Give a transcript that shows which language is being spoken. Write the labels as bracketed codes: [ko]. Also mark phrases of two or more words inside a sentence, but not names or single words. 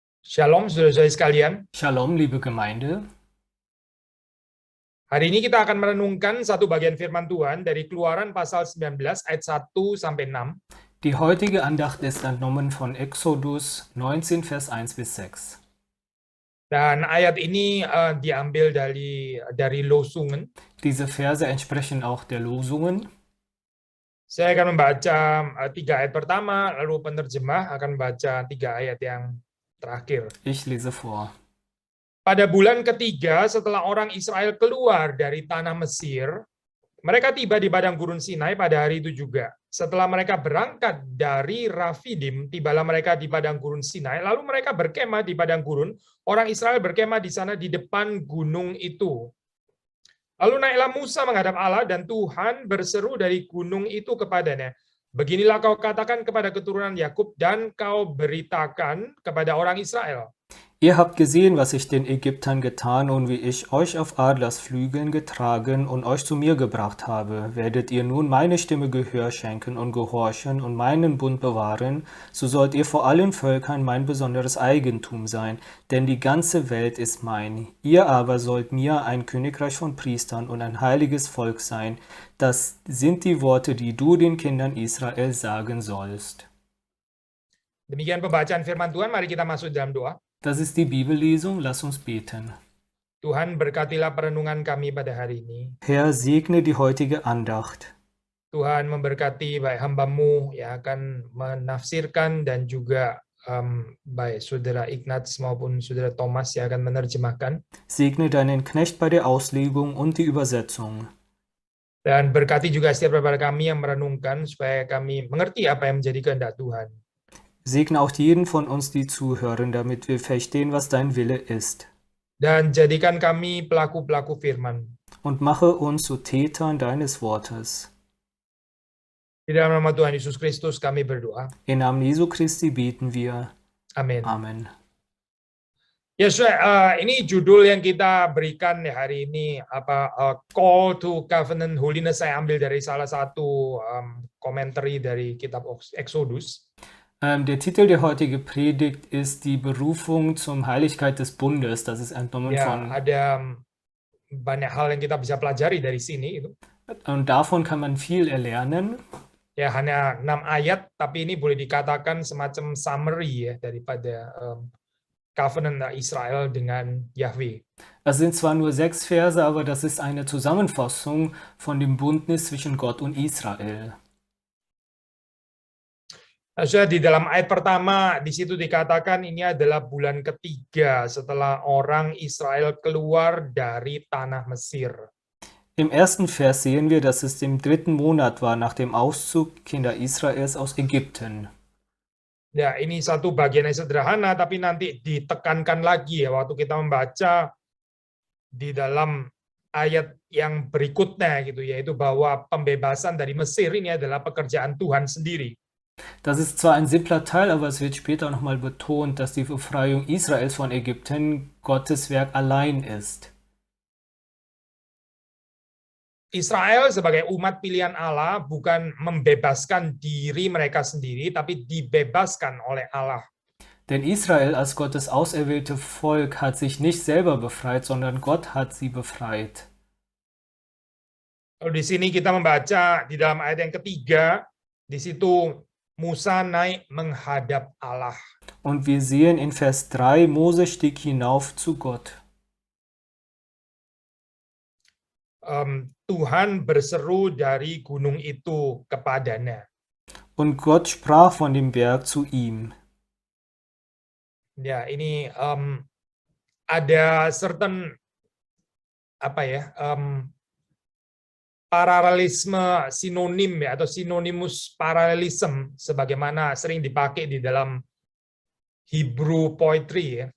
[id] Shalom saudara-saudari sekalian. Shalom, [de] liebe Gemeinde. [id] Hari ini kita akan merenungkan satu bagian firman Tuhan dari Keluaran pasal 19 ayat 1 sampai 6. [de] Die heutige Andacht ist entnommen von Exodus 19, Vers 1 bis 6. [id] Dan ayat ini diambil dari Losungen. [de] Diese Verse entsprechen auch der Losungen. [id] Saya akan membaca 3 ayat pertama, lalu penerjemah akan membaca 3 ayat yang terakhir. [de] Ich lese vor. [id] Pada bulan ketiga setelah orang Israel keluar dari tanah Mesir, mereka tiba di padang gurun Sinai pada hari itu juga. Setelah mereka berangkat dari Rafidim, tibalah mereka di padang gurun Sinai, lalu mereka berkemah di padang gurun. Orang Israel berkemah di sana di depan gunung itu. Lalu naiklah Musa menghadap Allah, dan Tuhan berseru dari gunung itu kepadanya, "Beginilah kau katakan kepada keturunan Yakub, dan kau beritakan kepada orang Israel. [de] Ihr habt gesehen, was ich den Ägyptern getan und wie ich euch auf Adlersflügeln getragen und euch zu mir gebracht habe. Werdet ihr nun meine Stimme Gehör schenken und gehorchen und meinen Bund bewahren, so sollt ihr vor allen Völkern mein besonderes Eigentum sein, denn die ganze Welt ist mein. Ihr aber sollt mir ein Königreich von Priestern und ein heiliges Volk sein. Das sind die Worte, die du den Kindern Israel sagen sollst." [id] Demikian pembacaan firman Tuhan, mari kita masuk dalam doa. [de] Das ist die Bibellesung, lass uns beten. [id] Tuhan, berkatilah perenungan kami pada hari ini. [de] Herr, segne die heutige Andacht. [id] Tuhan memberkati baik hamba-Mu yang akan menafsirkan dan juga baik saudara Ignaz maupun saudara Thomas yang akan menerjemahkan. [de] Segne deinen Knecht bei der Auslegung und die Übersetzung. [id] Dan berkati juga setiap daripada kami yang merenungkan supaya kami mengerti apa yang menjadi kehendak Tuhan. [de] Segne auch jeden von uns, die zuhören, damit wir verstehen, was dein Wille ist. [id] Dan jadikan kami pelaku-pelaku firman. [de] Und mache uns zu Tätern deines Wortes. [id] Di dalam nama Tuhan Yesus Kristus kami berdoa. [de] Im Namen Jesu Christi beten wir. [id] Amin. [de] Amen. [id] Ya, ini judul yang kita berikan hari ini, [en] Call to Covenant Holiness. [id] Saya ambil dari salah satu komentari dari kitab Exodus. [de] Der Titel der heutigen Predigt ist die Berufung zum Heiligkeit des Bundes. Das ist entnommen von. [id] Ada banyak hal yang kita bisa pelajari dari sini. [de] Und davon kann man viel erlernen. [id] Ya, hanya 6 ayat, tapi ini boleh dikatakan semacam summary ya daripada Covenant Israel dengan Yahweh. [de] Es sind zwar nur 6 Verse, aber das ist eine Zusammenfassung von dem Bündnis zwischen Gott und Israel. [id] Di dalam ayat pertama, di situ dikatakan ini adalah bulan ketiga setelah orang Israel keluar dari tanah Mesir. [de] Im ersten Vers sehen wir, dass es im 3. Monat war nach dem Auszug Kinder Israels aus Ägypten. [id] Ya, ini satu bagian yang sederhana, tapi nanti ditekankan lagi ya waktu kita membaca di dalam ayat yang berikutnya gitu, yaitu bahwa pembebasan dari Mesir ini adalah pekerjaan Tuhan sendiri. [de] Das ist zwar ein simpler Teil, aber es wird später nochmal betont, dass die Befreiung Israels von Ägypten Gottes Werk allein ist. [id] Israel sebagai umat pilihan Allah bukan membebaskan diri mereka sendiri, tapi dibebaskan oleh Allah. [de] Denn Israel als Gottes auserwählte Volk hat sich nicht selber befreit, sondern Gott hat sie befreit. [id] Di sini kita membaca di dalam ayat yang ketiga, di situ Musa naik menghadap Allah. [de] Und wir sehen in Vers 3, Mose stieg hinauf zu Gott. [id] Tuhan berseru dari gunung itu kepadanya. [de] Und Gott sprach von dem Berg zu ihm. [id] Ya, ini ada certain paralelisme sinonim ya, atau sinonimus paralelism sebagaimana sering dipakai di dalam [en] Hebrew poetry [id] ya.